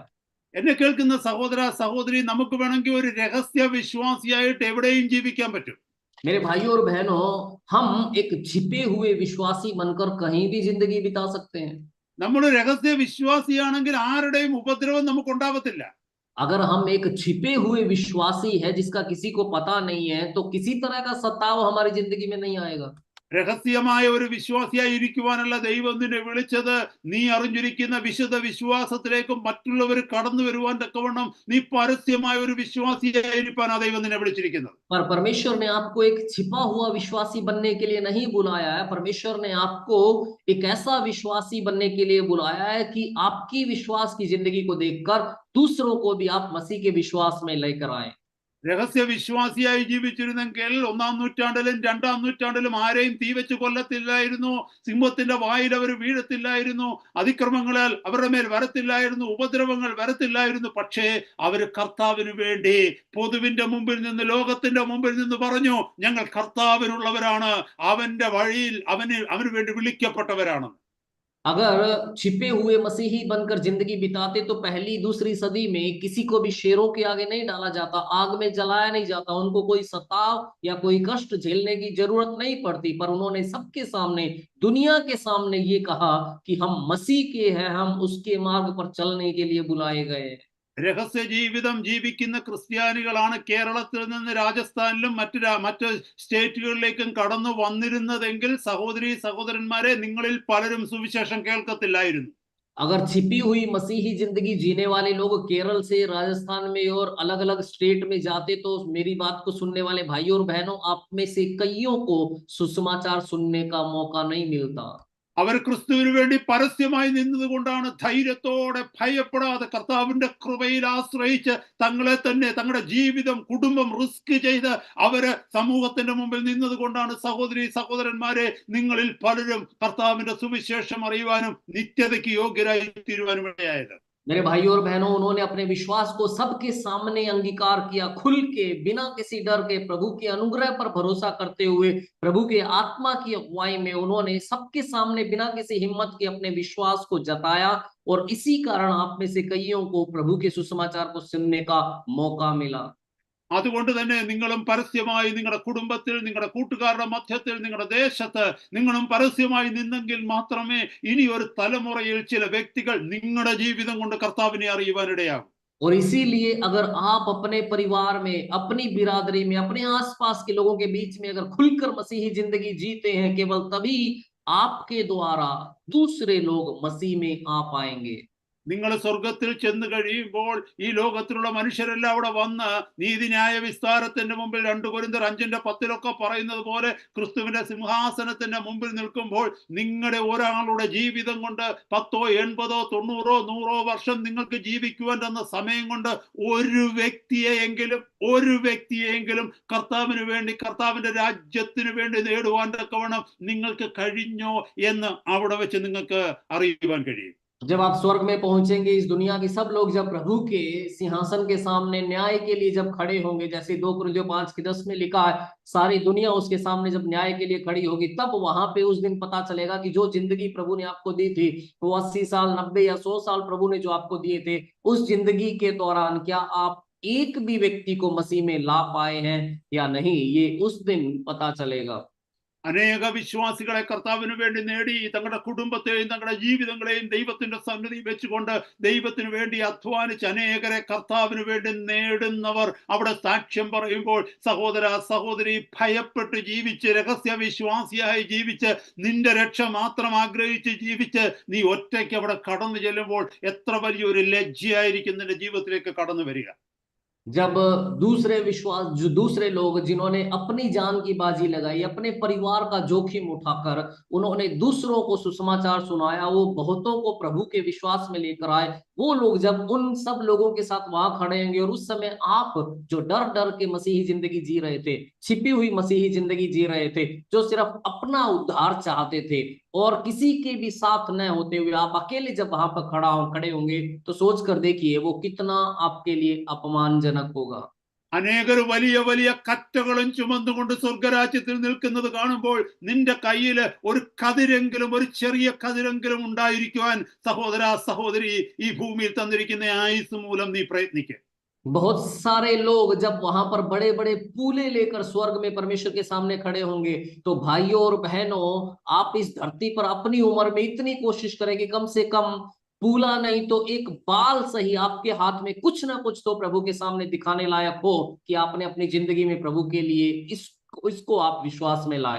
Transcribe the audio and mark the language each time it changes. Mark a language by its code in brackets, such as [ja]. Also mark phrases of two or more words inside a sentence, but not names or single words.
[ml] എന്നെ കേൾക്കുന്ന സഹോദര സഹോദരി, നമുക്ക് വേണമെങ്കിൽ ഒരു രഹസ്യ വിശ്വാസിയായിട്ട് എവിടെയും ജീവിക്കാൻ പറ്റും. [hi] मेरे भाइयों और बहनों, हम एक छिपे हुए विश्वासी बनकर कहीं भी जिंदगी बिता सकते हैं। [ml] നമ്മൾ രഹസ്യ വിശ്വാസിയാണെങ്കിൽ ആരുടെയും ഉപദ്രവം നമുക്ക് ഉണ്ടാവത്തില്ല. [hi] अगर हम एक छिपे हुए विश्वासी है जिसका किसी को पता नहीं है, तो किसी तरह का सताव हमारी जिंदगी में नहीं आएगा। [ml] രഹസ്യമായ ഒരു വിശ്വാസിയായി ഇരിക്കുവാനല്ല ദൈവം നിന്നെ വിളിച്ചത്. നീ അറിഞ്ഞിരിക്കുന്ന വിശുദ്ധ വിശ്വാസത്തിലേക്ക് മറ്റുള്ളവർ കടന്നു വരുവാൻ തക്കവണ്ണം നീ പരസ്യമായ ഒരു വിശ്വാസിയായിരിക്കാനാ ദൈവം നിന്നെ വിളിച്ചിരിക്കുന്നത്. [hi] पर परमेश्वर ने आपको एक छिपा हुआ विश्वासी बनने के लिए नहीं बुलाया है। परमेश्वर ने आपको एक ऐसा विश्वासी बनने के लिए बुलाया है कि आपकी विश्वास की जिंदगी को देखकर दूसरों को भी आप मसीह के विश्वास में लेकर आए। [ml] രഹസ്യ വിശ്വാസിയായി ജീവിച്ചിരുന്നെങ്കിൽ 1-ാം നൂറ്റാണ്ടിലും 2-ാം നൂറ്റാണ്ടിലും ആരെയും തീ വെച്ച് കൊല്ലത്തില്ലായിരുന്നു, സിംഹത്തിന്റെ വായിൽ അവർ വീഴത്തില്ലായിരുന്നു, അതിക്രമങ്ങളാൽ അവരുടെ മേൽ വരത്തില്ലായിരുന്നു, ഉപദ്രവങ്ങൾ വരത്തില്ലായിരുന്നു. പക്ഷേ അവർ കർത്താവിന് വേണ്ടി പൊതുവിന്റെ മുമ്പിൽ നിന്ന്, ലോകത്തിന്റെ മുമ്പിൽ നിന്ന് പറഞ്ഞു, ഞങ്ങൾ കർത്താവിനുള്ളവരാണ്, അവന്റെ വഴിയിൽ അവന് വേണ്ടി വിളിക്കപ്പെട്ടവരാണ്. [hi] अगर छिपे हुए मसीही बनकर जिंदगी बिताते तो पहली दूसरी सदी में किसी को भी शेरों के आगे नहीं डाला जाता, आग में जलाया नहीं जाता, उनको कोई सताव या कोई कष्ट झेलने की जरूरत नहीं पड़ती। पर उन्होंने सबके सामने, दुनिया के सामने ये कहा कि हम मसीह के हैं, हम उसके मार्ग पर चलने के लिए बुलाए गए। [ml] രഹസ്യ ജീവിതം ജീവിക്കുന്ന ക്രിസ്ത്യാനികളാണ് കേരളത്തിൽ നിന്ന് രാജസ്ഥാനിലും മറ്റ് സ്റ്റേറ്റുകളിലേക്കും കടന്നു വന്നിരുന്നതെങ്കിൽ സഹോദരി സഹോദരന്മാരെ, നിങ്ങളിൽ പലരും സുവിശേഷം കേൾക്കത്തില്ലായിരുന്നു. [hi] अगर छिपी हुई मसीही जिंदगी जीने वाले लोग केरल से, राजस्थान में और अलग अलग स्टेट में जाते तो मेरी बात को सुनने वाले भाइयों और बहनों, आप में से कईयों को सुसमाचार सुनने का मौका नहीं मिलता। [ml] അവർ ക്രിസ്തുവിന് വേണ്ടി പരസ്യമായി നിന്നതുകൊണ്ടാണ് ധൈര്യത്തോടെ ഭയപ്പെടാതെ കർത്താവിന്റെ കൃപയിൽ ആശ്രയിച്ച് തങ്ങളെ തന്നെ, തങ്ങളുടെ ജീവിതം, കുടുംബം റിസ്ക് ചെയ്ത് അവര് സമൂഹത്തിന്റെ മുമ്പിൽ നിന്നതുകൊണ്ടാണ് സഹോദരി സഹോദരന്മാരെ, നിങ്ങളിൽ പലരും കർത്താവിന്റെ സുവിശേഷം അറിയുവാനും നിത്യതയ്ക്ക് യോഗ്യരായി തീരുവാനും ഇടയായത്. [hi] मेरे भाइयों और बहनों, उन्होंने अपने विश्वास को सबके सामने अंगीकार किया, खुल के, बिना किसी डर के, प्रभु के अनुग्रह पर भरोसा करते हुए, प्रभु के आत्मा की अगुवाई में उन्होंने सबके सामने बिना किसी हिम्मत के अपने विश्वास को जताया। और इसी कारण आप में से कईयों को प्रभु के सुसमाचार को सुनने का मौका मिला। [ml] അതുകൊണ്ട് തന്നെ നിങ്ങളും പരസ്യമായി നിങ്ങളുടെ കുടുംബത്തിൽ, നിങ്ങളുടെ കൂട്ടുകാരുടെ മധ്യത്തിൽ, നിങ്ങളുടെ ദേശത്ത് നിങ്ങളും പരസ്യമായി നിന്നെങ്കിൽ മാത്രമേ ഇനി ഒരു തലമുറയിൽ ചില വ്യക്തികൾ നിങ്ങളുടെ ജീവിതം കൊണ്ട് കർത്താവിനെ അറിയുവാനിടയാകും. [hi] और इसीलिए अगर आप अपने परिवार में, अपनी बिरादरी में, अपने आसपास के लोगों के बीच में अगर खुलकर मसीही जिंदगी जीते हैं, केवल तभी आपके द्वारा दूसरे लोग मसीह में आ पाएंगे। [ml] നിങ്ങൾ സ്വർഗത്തിൽ ചെന്ന് കഴിയുമ്പോൾ ഈ ലോകത്തിലുള്ള മനുഷ്യരെല്ലാം അവിടെ വന്ന് നീതിന്യായ വിസ്താരത്തിന്റെ മുമ്പിൽ 2 കൊരിന്ത്യർ 5:10 പറയുന്നത് പോലെ ക്രിസ്തുവിന്റെ സിംഹാസനത്തിന്റെ മുമ്പിൽ നിൽക്കുമ്പോൾ നിങ്ങളുടെ ഒരാളുടെ ജീവിതം കൊണ്ട് 10, 80, 90, 100 വർഷം നിങ്ങൾക്ക് ജീവിക്കുവാൻ തന്ന സമയം കൊണ്ട് ഒരു വ്യക്തിയെങ്കിലും കർത്താവിന് വേണ്ടി, കർത്താവിന്റെ രാജ്യത്തിന് വേണ്ടി നേടുവാൻ തക്കവണ്ണം നിങ്ങൾക്ക് കഴിഞ്ഞോ എന്ന് അവിടെ വെച്ച് നിങ്ങൾക്ക് അറിയുവാൻ കഴിയും. [hi] जब आप स्वर्ग में पहुंचेंगे, इस दुनिया के सब लोग जब प्रभु के सिंहासन के सामने न्याय के लिए जब खड़े होंगे, जैसे 2 कुरिन्थियों 5:10 में लिखा है, सारी दुनिया उसके सामने जब न्याय के लिए खड़ी होगी, तब वहां पे उस दिन पता चलेगा कि जो जिंदगी प्रभु ने आपको दी थी, वो 80 साल, 90 या 100 साल प्रभु ने जो आपको दिए थे, उस जिंदगी के दौरान क्या आप एक भी व्यक्ति को मसीह में ला पाए हैं या नहीं, ये उस दिन पता चलेगा. [ml] അനേക വിശ്വാസികളെ കർത്താവിന് വേണ്ടി നേടി തങ്ങളുടെ കുടുംബത്തെയും തങ്ങളുടെ ജീവിതങ്ങളെയും ദൈവത്തിന്റെ സന്നിധി വെച്ചുകൊണ്ട് ദൈവത്തിന് വേണ്ടി അധ്വാനിച്ച് അനേകരെ കർത്താവിന് വേണ്ടി നേടുന്നവർ അവിടെ സാക്ഷ്യം പറയുമ്പോൾ, സഹോദര സഹോദരി, ഭയപ്പെട്ട് ജീവിച്ച് രഹസ്യ വിശ്വാസിയായി ജീവിച്ച് നിന്റെ രക്ഷ മാത്രം ആഗ്രഹിച്ച് ജീവിച്ച് നീ ഒറ്റയ്ക്ക് അവിടെ കടന്നു ചെല്ലുമ്പോൾ എത്ര വലിയൊരു ലജ്ജയായിരിക്കും നിന്റെ ജീവിതത്തിലേക്ക് കടന്നു വരിക. [hi] जब दूसरे लोग जिन्होंने अपनी जान की बाजी लगाई, अपने परिवार का जोखिम उठाकर उन्होंने दूसरों को सुसमाचार सुनाया, वो बहुतों को प्रभु के विश्वास में लेकर आए, वो लोग जब उन सब लोगों के साथ वहां खड़े होंगे और उस समय आप जो डर डर के मसीही जिंदगी जी रहे थे, छिपी हुई मसीही जिंदगी जी रहे थे, जो सिर्फ अपना उद्धार चाहते थे और किसी के भी साथ न होते हुए आप अकेले जब वहां पर खड़े होंगे, तो सोच कर देखिए वो कितना आपके लिए अपमानजनक होगा. [ml] അനേകർ വലിയ വലിയ കറ്റകളും ചുമന്നുകൊണ്ട് സ്വർഗരാജ്യത്തിൽ നിൽക്കുന്നത് കാണുമ്പോൾ നിന്റെ കയ്യിൽ ഒരു കതിരെങ്കിലും, ഒരു ചെറിയ കതിരെങ്കിലും ഉണ്ടായിരിക്കുവാൻ സഹോദര സഹോദരി ഈ ഭൂമിയിൽ തന്നിരിക്കുന്ന ആയുസ് മൂലം നീ പ്രയത്നിക്കുക. [hi] बहुत सारे लोग जब वहां पर बड़े बड़े पूले लेकर स्वर्ग में परमेश्वर के सामने खड़े होंगे, तो भाइयों और बहनों, आप इस धरती पर अपनी उम्र में इतनी कोशिश करें कि कम से कम पूला नहीं तो एक बाल सही आपके हाथ में कुछ ना कुछ तो प्रभु के सामने दिखाने लायक हो कि आपने अपनी जिंदगी में प्रभु के लिए इसको आप विश्वास में लाए.